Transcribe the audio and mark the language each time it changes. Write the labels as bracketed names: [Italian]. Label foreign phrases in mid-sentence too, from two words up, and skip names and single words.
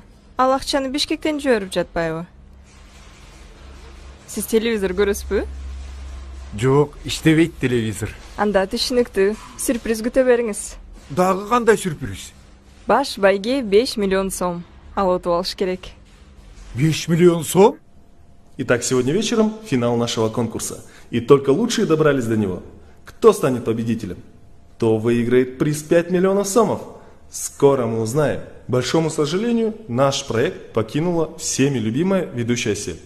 [Kyrgyz] Ал акчаны Бишкектен жиберип жатпайбы? Сиз телевизор көрөсүзбү? Жок, иштебейт телевизор. Анда түшүнүктүү. Сюрприз күтө бериңиз. Дагы кандай сюрприз? Баш байге 5 миллион сом. Ал утуп алыш керек. 5 миллион сом? [Russian] Итак, сегодня вечером финал нашего конкурса. И только лучшие добрались до него. Кто станет победителем? Кто выиграет приз 5 миллионов сомов? Скоро мы узнаем. К большому сожалению, наш проект покинула всеми любимая ведущая Асель.